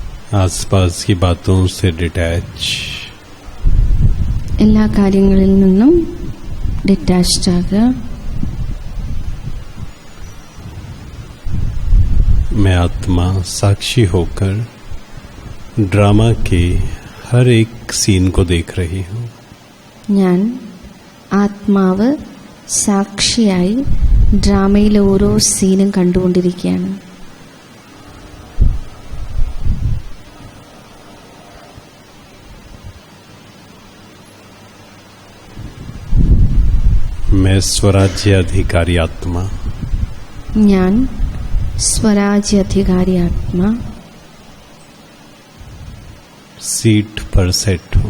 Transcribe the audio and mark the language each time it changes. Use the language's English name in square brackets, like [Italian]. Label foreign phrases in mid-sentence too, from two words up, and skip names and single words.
[Hindi] आसपास की बातों से डिटैच, [Malayalam] എല്ലാ കാര്യങ്ങളിൽ നിന്നും ഡിറ്റാച്ച്ഡ് ആകുക. [Hindi] मैं आत्मा साक्षी होकर ड्रामा के हर एक सीन को देख रही हूँ. [Malayalam] ഞാൻ ആത്മാവ് സാക്ഷിയായി ഡ്രാമയിലെ ഓരോ സീനും കണ്ടുകൊണ്ടിരിക്കുകയാണ്. [Hindi] मैं स्वराज्य अधिकारी आत्मा, [Malayalam] ഞാൻ സ്വരാജ്യ അധികാരി ആത്മാ [Hindi] सीट पर सेट हूँ.